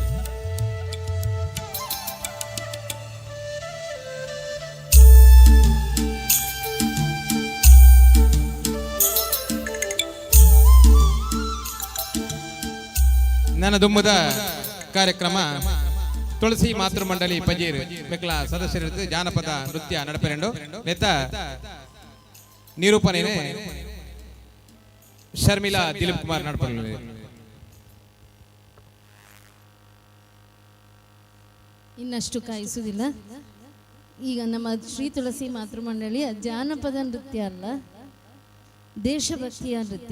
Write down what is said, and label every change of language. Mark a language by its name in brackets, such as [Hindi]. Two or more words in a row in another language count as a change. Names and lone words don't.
[Tulu] ನನ್ನ ದುಮ್ಮದ ಕಾರ್ಯಕ್ರಮ ತುಳಸಿ ಮಾತೃ ಮಂಡಳಿ ಪಜೀರ್ ಬೆಕ್ಲ ಸದಸ್ಯರಿದ್ದು ಜಾನಪದ ನೃತ್ಯ ನಡಪೆರೆಂಡು ನೆತ್ತ ನಿರೂಪಣೆ ಶರ್ಮಿಳಾ ದಿಲೀಪ್ ಕುಮಾರ್ ನಡಪಲು. [Kannada] ಇನ್ನಷ್ಟು ಕಾಯಿಸುವುದಿಲ್ಲ. ಈಗ ನಮ್ಮ ಶ್ರೀ ತುಳಸಿ ಮಾತೃ ಮಂಡಳಿಯ ಜಾನಪದ ನೃತ್ಯ ಅಲ್ಲ, ದೇಶಭಕ್ತಿಯ ನೃತ್ಯ.